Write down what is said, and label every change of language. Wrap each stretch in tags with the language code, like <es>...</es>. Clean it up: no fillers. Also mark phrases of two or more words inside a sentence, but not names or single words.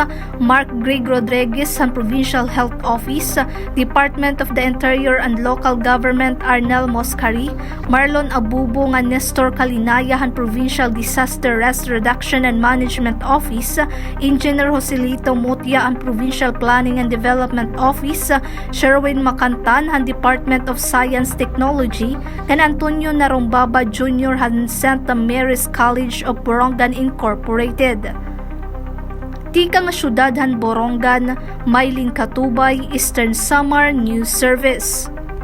<war>Mark Greg Rodriguez ang Provincial Health Office, Department of the Interior and Local Government Arnel Moscari, Marlon Abubo nga Nestor Kalinaya ang Provincial Disaster Risk Reduction and Management Office, Engineer Joselito Mutia ang Provincial Planning and Development Office, Sherwin Macantan ang Department of Science Technology, and Antonio Narumbaba Jr. ang St. Mary's College of Borongan Incorporated. Tika nga syudad han Borongan, Maylin Katubay, Eastern Samar News Service.</war>